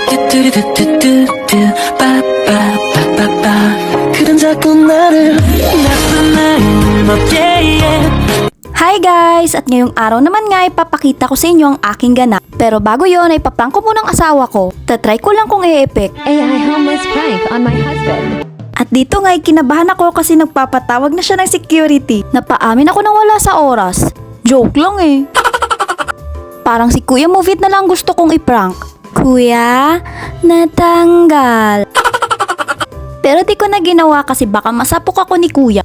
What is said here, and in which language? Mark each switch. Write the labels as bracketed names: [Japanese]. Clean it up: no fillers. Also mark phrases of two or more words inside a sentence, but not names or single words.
[Korean] 뚜루뚜뚜뚜뚜 빠빠빠빠빠 그런 자꾸 나를 나쁜 마음을 먹게 [English] Hi guys! [Filipino] At ngayong araw naman nga ipapakita ko sa inyo ang aking ganap. Pero bago yon ay paprank ko muna ang asawa ko. Tatry ko lang kung i-epic. [English] AI harmless prank on my husband. [Filipino] At dito nga kinabahan ako kasi nagpapatawag na siya ng security. Napaamin ako nang wala sa oras. Joke lang eh. Parang si Kuya Movit na lang gusto kong i-prank. Kuya, natanggal. Pero di ko na ginawa kasi baka masapok ako ni Kuya.